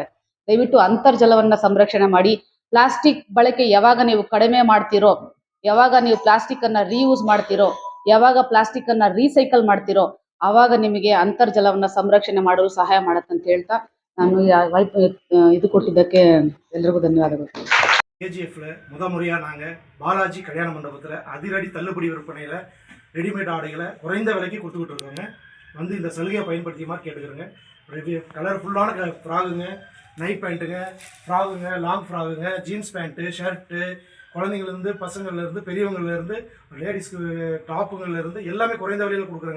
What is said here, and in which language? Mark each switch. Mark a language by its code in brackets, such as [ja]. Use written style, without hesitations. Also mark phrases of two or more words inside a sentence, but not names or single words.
[kn] ದಯವಿಟ್ಟು ಅಂತರ್ಜಲವನ್ನ ಸಂರಕ್ಷಣೆ ಮಾಡಿ. ಪ್ಲಾಸ್ಟಿಕ್ ಬಳಕೆ ಯಾವಾಗ ನೀವು ಕಡಿಮೆ ಮಾಡ್ತಿರೋ, ಯಾವಾಗ ನೀವು ಪ್ಲಾಸ್ಟಿಕ್ ಅನ್ನ ರೀಯೂಸ್ ಮಾಡ್ತಿರೋ, ಯಾವಾಗ ಪ್ಲಾಸ್ಟಿಕ್ ಅನ್ನ ರೀಸೈಕಲ್ ಮಾಡ್ತಿರೋ, ಆವಾಗ ನಿಮಗೆ ಅಂತರ್ಜಲವನ್ನ ಸಂರಕ್ಷಣೆ ಮಾಡಲು ಸಹಾಯ ಮಾಡತ್ತಂತ ಹೇಳ್ತಾ ನಾನು ಇದು ಕೊಟ್ಟಿದ್ದಕ್ಕೆ ಎಲ್ರಿಗೂ ಧನ್ಯವಾದಗಳು. [ta] KGFல முறையாக நாங்கள் பாலாஜி கல்யாண மண்டபத்தில் அதிரடி தள்ளுபடி விற்பனையில் ரெடிமேட் ஆடைகளை குறைந்த விலைக்கு கொடுத்துக்கிட்டு இருக்கோங்க. வந்து இந்த சலுகையை பயன்படுத்தியமாக கேட்டுக்கிறோங்க. கலர்ஃபுல்லான ஃப்ராகுங்க, நைட் பேண்ட்டுங்க, ஃப்ராகுங்க, லாங் ஃப்ராகுங்க, [en] jeans pant, shirt, [ta] குழந்தைங்கள்லேருந்து பசங்கள்லேருந்து பெரியவங்கள்லேருந்து லேடிஸ்க்கு டாப்புங்கள்லேருந்து எல்லாமே குறைந்த விலையில் கொடுக்குறாங்க.